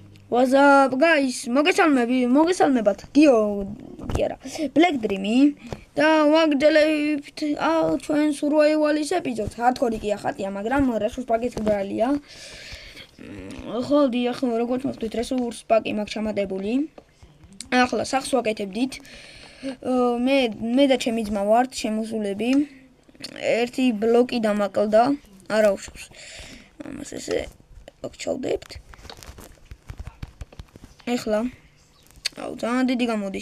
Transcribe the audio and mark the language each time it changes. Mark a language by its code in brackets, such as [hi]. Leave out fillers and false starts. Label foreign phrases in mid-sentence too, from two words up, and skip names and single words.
[en] What's up guys? [ka] მოგესალმებათ. Black Dream-ი და ვაგრძელებთ ჩვენ survival-ის ეპიზოდს. Hardcore კი ახატია, მაგრამ [en] resource pack- [ka] იც ბრალია. ხო, დიახ, როგორც მოხდით, [en] resource pack- [ka] ი მაქვს ჩამატებული. ახლა სახს ვაკეთებდით. მე და ჩემი ძმა ვართ შემოსულები. ერთი ბლოკი დამაკლდა. არა უშავს. ამას ესე ვაკჩავდებთ. ეხლა ძალიან დიდი გამოდის.